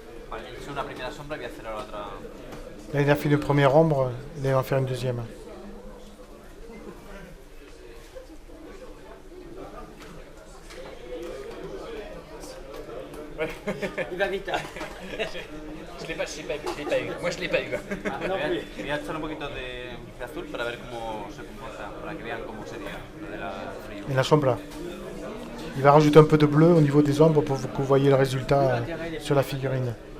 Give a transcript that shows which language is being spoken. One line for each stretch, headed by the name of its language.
Spanish: Vale, he hecho una primera sombra y voy a hacer ahora otra.
French: Là, il a fait une première ombre, là, il va en faire une deuxième. Il va vite. Hein. Je l'ai pas eu. Moi, je l'ai pas eu.
Spanish: Voy a echar un poquito de azul para ver cómo se comporta, para que vean cómo sería lo de la frío. Et la sombra.
French: Il va rajouter un peu de bleu au niveau des ombres pour que vous voyez le résultat sur la figurine.